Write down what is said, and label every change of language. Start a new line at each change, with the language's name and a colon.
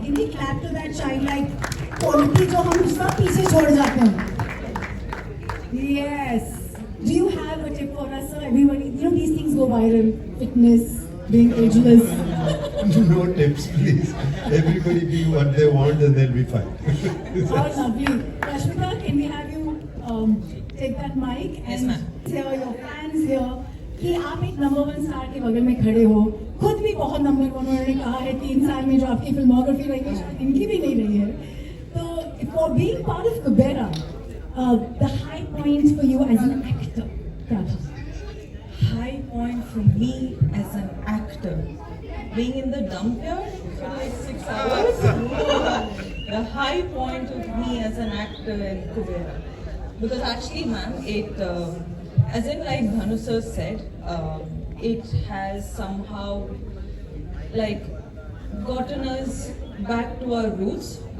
English: Can we clap to that childlike quality
Hindi: जो हम सब पीछे छोड़ जाते हैं?
English: Yes. Do you have a tip for us, so everybody, you know, these things go viral. Fitness, being ageless. No tips, please. Everybody be what they want and they'll be fine. How lovely. Rashmika, can we have you take that mic? Yes, and ma'am. Here, your fans here.
Hindi: कि आप एक number 1 star के बगल में खड़े हो, खुद भी बहुत नंबर 1 उन्होंने कहा है 3 साल में जो आपकी फिल्मोग्राफी रही है शायद इनकी भी नहीं रही है.
English: तो for being part of Kubera, the high points for you as an actor,
Hindi: क्या था?
English: High point for me as an actor, being in the dump yard for like 6 hours. The high point of me as an actor in Kubera, because actually, ma'am, it as in like Dhanu sir said, it has somehow like gotten us back to our roots.